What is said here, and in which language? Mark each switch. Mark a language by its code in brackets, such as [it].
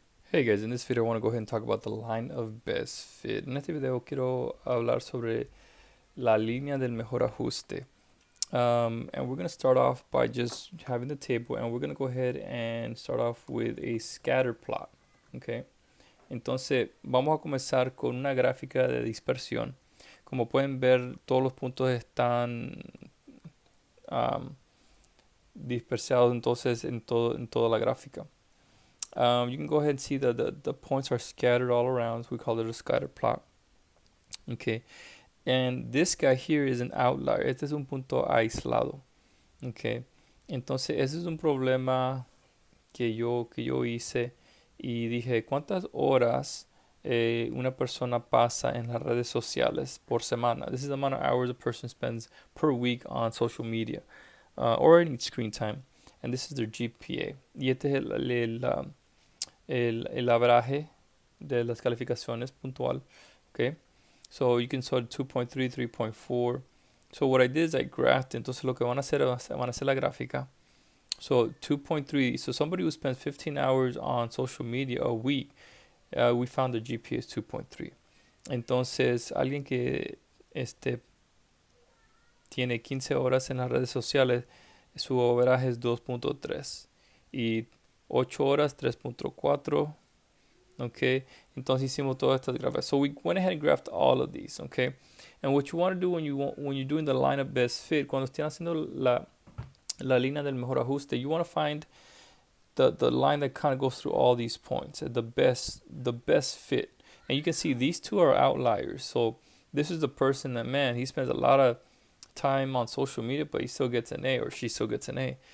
[en] Hey guys, in this video I want to go ahead and talk about the line of best fit. [es] En este video quiero hablar sobre la línea del mejor ajuste. [en] And we're going to start off by just having the table, and we're going to go ahead and start off with a scatter plot. Okay. [es] Entonces vamos a comenzar con una gráfica de dispersión. Como pueden ver, todos los puntos están um, dispersados entonces en toda la gráfica. [en] You can go ahead and see that the points are scattered all around. So we call it a scatter plot. Okay. And this guy here is an outlier. [es] Este es un punto aislado. Okay. Entonces, ese es un problema que yo hice y dije, ¿cuántas horas una persona pasa en las redes sociales por semana? [en] This is the amount of hours a person spends per week on social media or any screen time. And this is their GPA. [es] Y este es el average de las calificaciones puntual. [en] Okay. So you can sort 2.3, 3.4. So what I did is I graphed. [es] Entonces lo que van a hacer la gráfica. [en] So 2.3. So somebody who spends 15 hours on social media a week, we found the GPA is 2.3. [es] Entonces alguien que tiene 15 horas en las redes sociales, su average es 2.3. Y 8 horas 3.4. Okay, entonces hicimos todas estas gráficas. [en] So we went ahead and graphed all of these. Okay, and what you want to do when you're doing the line of best fit, cuando estén haciendo la línea del mejor ajuste, you want to find the line that kind of goes through all these points, the best fit. And you can see these two are outliers. So this is the person that, man, he spends a lot of time on social media, but he still gets an A, or she still gets an A.